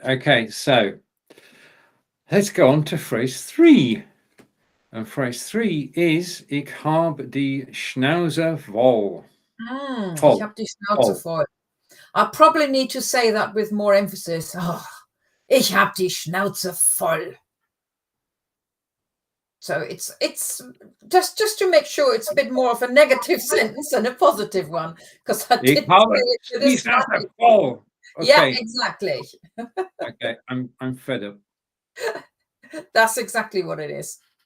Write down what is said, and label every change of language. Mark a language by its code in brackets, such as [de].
[en] Okay, so let's go on to phrase 3. And phrase 3 is [de] Ich habe die Schnauze voll. Ich habe die Schnauze voll. [en] I probably need to say that with more emphasis. [de] Oh, ich habe die Schnauze voll. [en] So it's just to make sure it's a bit more of a negative sentence than a positive one, because I didn't say it this [de] voll. Okay. [en] Yeah, exactly. Okay, I'm fed up. That's exactly what it is.